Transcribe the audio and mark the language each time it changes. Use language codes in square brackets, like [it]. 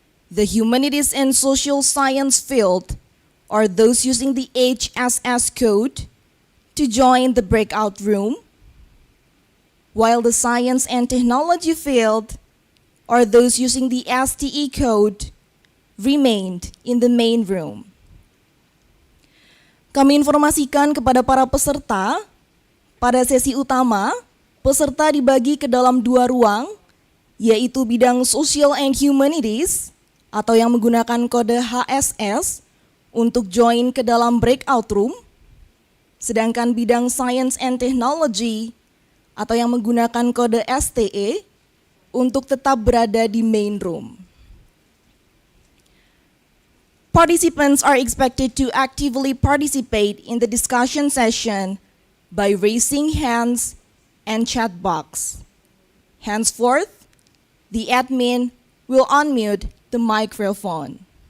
[en] The humanities and social science field are those using the HSS code to join the breakout room, while the science and technology field are those using the STE code remained in the main room. [id] Kami informasikan kepada para peserta, pada sesi utama, peserta dibagi ke dalam dua ruang, yaitu bidang Social and Humanities atau yang menggunakan kode HSS untuk join ke dalam breakout room, sedangkan bidang Science and Technology atau yang menggunakan kode STE untuk tetap berada di main room. [en] Participants are expected to actively participate in the discussion session by raising hands and chat box. Henceforth, the admin will unmute the microphone.